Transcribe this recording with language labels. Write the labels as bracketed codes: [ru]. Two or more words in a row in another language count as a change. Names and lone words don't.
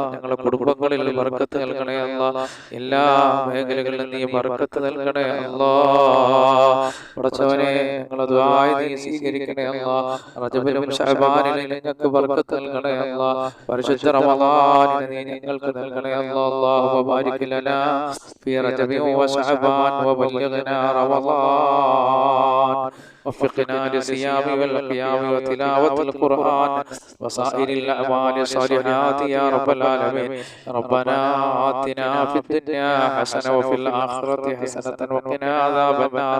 [ml] ഞങ്ങളുടെ കുടുംബങ്ങളിൽ ബർക്കത്ത് നൽകണേ അല്ലാഹ്. എല്ലാ മേഖലകളിലും നീ ബർക്കത്ത് നൽകണേ അല്ലാഹ്. പടച്ചവനെ, ഞങ്ങളുടെ ദുആ നീ സ്വീകരിക്കണേ അല്ലാഹ്. റജബിലും ശഅബാനിലും ഞങ്ങൾക്ക് ബർക്കത്ത് നൽകണേ അല്ലാഹ്. പരിശുദ്ധ റമളാനിൽ നീ ഞങ്ങൾക്ക് നൽകണേ അല്ലാഹ്. [ar] اللهم بارك لنا في رجب وشعبان وبلغنا رمضان وفقنا للصيام والقيام وتلاوة القرآن وسائر الأعمال الصالحات يا رب العالمين. ربنا آتنا في الدنيا حسنة وفي الآخرة حسنة وقنا عذاب النار.